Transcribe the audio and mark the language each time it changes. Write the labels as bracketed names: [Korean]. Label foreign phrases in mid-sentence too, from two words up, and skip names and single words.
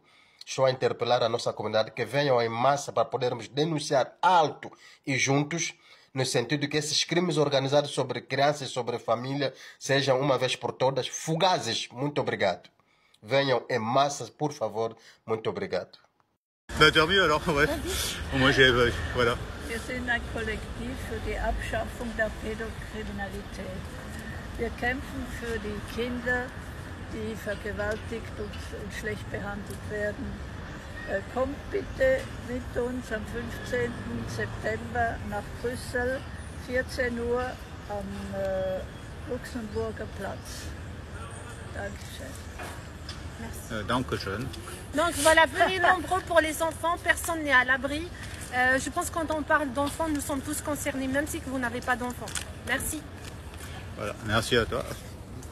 [Portuguese] Estou a interpelar a nossa comunidade que venham em massa para podermos denunciar alto e juntos, no sentido que esses crimes organizados sobre crianças e sobre família sejam, uma vez por todas, fugazes. Muito obrigado. Venham em massa, por favor. Muito obrigado. [French] Bah, tant mieux alors, ouais. Moi j'ai. Voilà. [German] Wir sind ein Kollektiv für die Abschaffung der Pädokriminalität. Wir kämpfen für die Kinder, die vergewaltigt und schlecht behandelt werden. Kommt bitte mit uns am 15. September nach Brüssel, 14 Uhr am Luxemburger Platz. Dankeschön. [French] Merci. [German] Dankeschön. [French] Donc voilà, venez nombreux pour les enfants, personne n'est à l'abri. Je pense que quand on parle d'enfants, nous sommes tous concernés, même si vous n'avez pas d'enfants. Merci. Voilà, merci à toi.